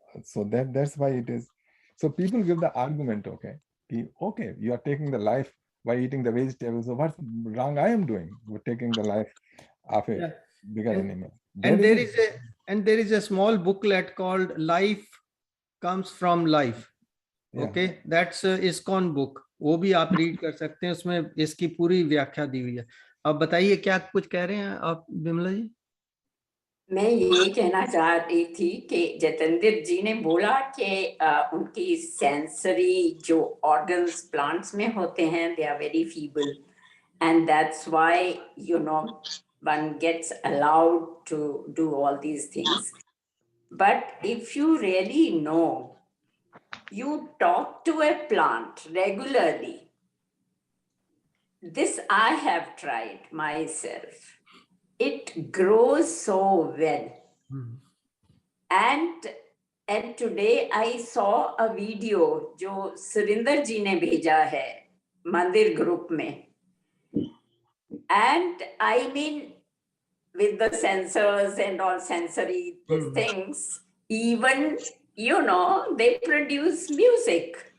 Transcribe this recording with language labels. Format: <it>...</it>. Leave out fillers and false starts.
<en>So that's why it is. So people give the argument, okay, you are taking the life by eating the vegetables. So what's wrong I am doing with taking the life of a bigger animal? And there is a small booklet called Life Comes from Life. Okay, that's ISKCON book.</en> <hi>वो भी आप read कर सकते हैं, उसमें इसकी पूरी व्याख्या दी हुई है. अब बताइए क्या कुछ कह रहे हैं आप विमला जी? मैं ये कहना चाह रही थी कि जतेंद्र जी ने बोला कि उनकी सेंसरी जो ऑर्गन्स प्लांट्स में होते हैं,</hi> <en>they are very feeble, and that's why one gets allowed to do all these things. But if you really know, you talk to a plant regularly. This I have tried myself. It grows so well. And today I saw a video</en> <hi>जो सुरिंदर जी ने भेजा है मंदिर group में.</hi> <en>And I mean, with the sensors and all sensory things, even they produce music.</en>